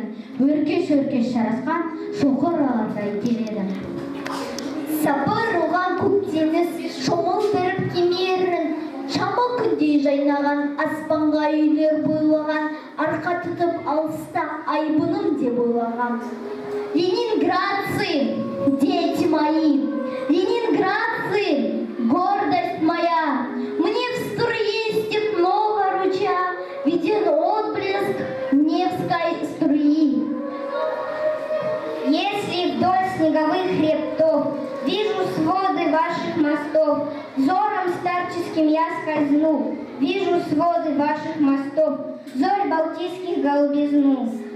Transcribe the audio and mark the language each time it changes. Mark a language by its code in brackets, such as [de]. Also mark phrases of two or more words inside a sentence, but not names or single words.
[kk] Өркеш-өркеш жарасқан шоқыралардай келеді. Сапар оған көк теңіз шомылдырып кемерін, шама күндей жайнаған аспанға үйлер бойлаған, арқа тұтып алыста айбыным деп ойлаған. [ru] Ленинградцы, дети мои, Ленинград, гордость моя, мне в струе степного ручья виден отблеск Невской струи. Если вдоль снеговых хребтов вижу своды ваших мостов, взором старческим я скользну, вижу своды ваших мостов, зорь балтийских голубизну.